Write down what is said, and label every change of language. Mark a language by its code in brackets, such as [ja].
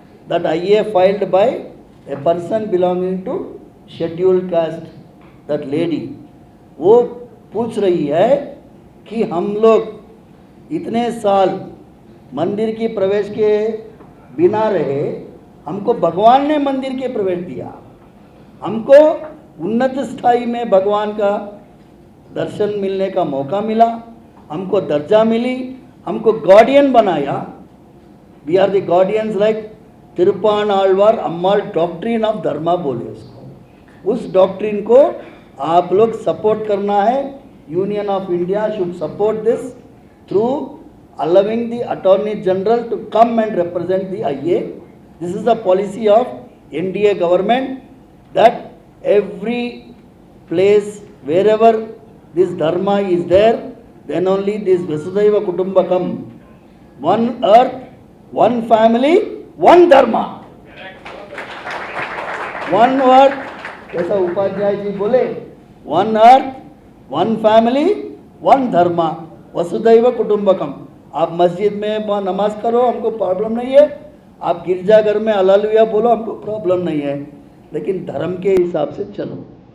[en] that IA filed by a person belonging to scheduled caste, that lady, [hi] वो पूछ रही है कि हम लोग इतने साल मंदिर की प्रवेश के बिना रहे, हमको भगवान ने मंदिर के प्रवेश दिया, हमको उन्नत स्थाई में भगवान का दर्शन मिलने का मौका मिला, हमको दर्जा मिली, हमको गार्डियन बनाया। [en] we are the guardians like Tiruppanalvar Ammal doctrine of dharma [hi] बोले उसको। उस डॉक्ट्रिन को आप लोग सपोर्ट करना है। [en] Union of India should support this through allowing the Attorney General to come and represent the IA. This is the policy of NDA government, that every place wherever this dharma is there, then only this Vasudhaiva Kutumbakam, one earth, one family, one dharma, one earth, [hi] जैसा उपाध्याय जी बोले, [en] one earth, one family, one dharma, वसुधैव कुटुंबकम। [hi] आप मस्जिद में वहाँ नमाज करो, हमको प्रॉब्लम नहीं है, आप गिरजाघर में हालेलुया बोलो, हमको प्रॉब्लम नहीं है, लेकिन धर्म के हिसाब से चलो।